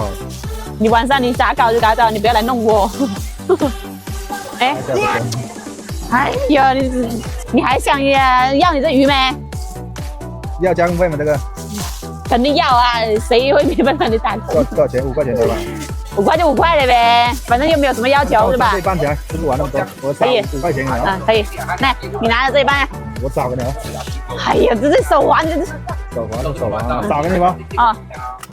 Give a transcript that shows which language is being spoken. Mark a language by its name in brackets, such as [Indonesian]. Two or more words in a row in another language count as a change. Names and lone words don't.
[Chinese] 你晚上你咋搞就咋搞，你不要來弄我。哎。哎呀，你還想要你這魚沒？要加工費嗎？這個肯定要啊，誰會免費幫你打工？多少錢？5塊錢對吧？5塊就5 塊了唄，反正又沒有什麼要求，是吧？這一半錢吃不完那麼多，我找5塊錢啊。可以，來，你拿着這一半。我找給你哦。哎呀，這手環，手環，找給你吧。啊。